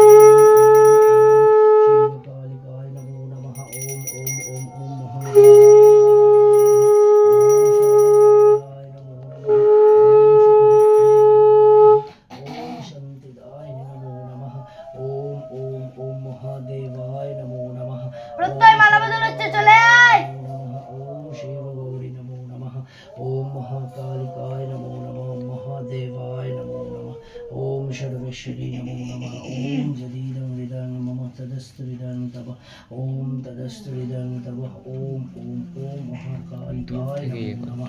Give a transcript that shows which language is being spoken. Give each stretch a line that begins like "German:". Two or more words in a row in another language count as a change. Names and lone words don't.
Sanskrit: शिवकालिकाय नमो नमः। ओम ओम ओम ओम महादेवाय नमो नमः।
Bangla: প্রত্যয় মালা বদল হচ্ছে, চলে আয়।
Sanskrit: ओम शिव गौरी नमो नमः। ओम महाकालिकाय नमो नमः महादेवाय नमो नमः। ओम सर्वेश्वरी नमो नमः। ओम जदीदं हृदयं मम तदस्तु हृदयं तव। ओम तदस्तु हृदयं तव। ओम ओम ओम महाकालिकाय नमो नमः।